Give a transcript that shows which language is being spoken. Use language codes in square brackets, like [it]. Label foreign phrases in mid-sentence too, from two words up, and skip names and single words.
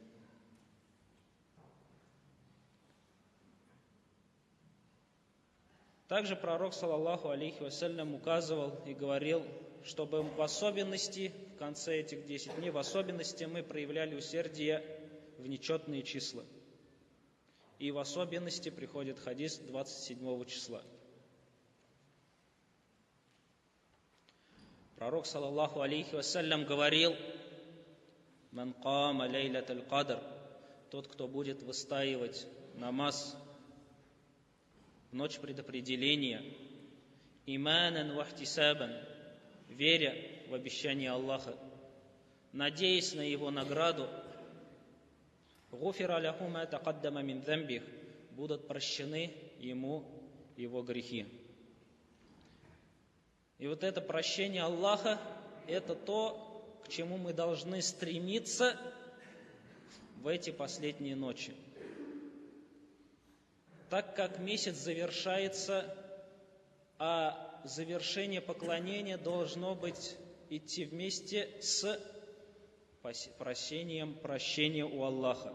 [ru] Также пророк, [ar] صلى الله عليه وسلم, [ru] указывал и говорил, чтобы в особенности, в конце этих 10 дней, в особенности мы проявляли усердие в нечетные числа. И в особенности приходит хадис 27 числа. Пророк, [ar] صلى الله عليه وسلم, [ru] говорил: [ar] «من قام ليلة القدر», [ru] тот, кто будет выстаивать намаз в ночь предопределения, [ar] إيمانا واحتسابا, [ru] веря в обещание Аллаха, надеясь на его награду, [ar] غفر له ما تقدم من ذنبه, [ru] будут прощены ему его грехи. И вот это прощение Аллаха, это то, к чему мы должны стремиться в эти последние ночи. Так как месяц завершается, а завершение поклонения должно быть идти вместе с прощения у Аллаха.